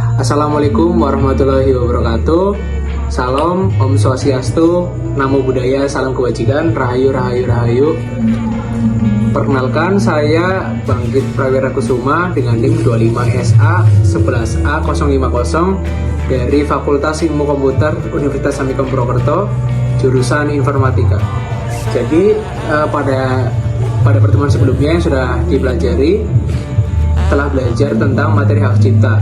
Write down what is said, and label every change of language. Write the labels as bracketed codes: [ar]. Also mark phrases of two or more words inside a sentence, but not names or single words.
[ar] Assalamualaikum warahmatullahi wabarakatuh. [id] Salam, [sa] Om Swastiastu, [pi] Namo Buddhaya, [id] Salam Kebajikan, [jv] Rahayu, Rahayu, Rahayu. [id] Perkenalkan, saya Bangkit Prawira Kusuma dengan NIM 25SA 11A050 dari Fakultas Ilmu Komputer Universitas Amikom Purwokerto, jurusan Informatika. Jadi pada pertemuan sebelumnya yang sudah dipelajari, telah belajar tentang materi hak cipta.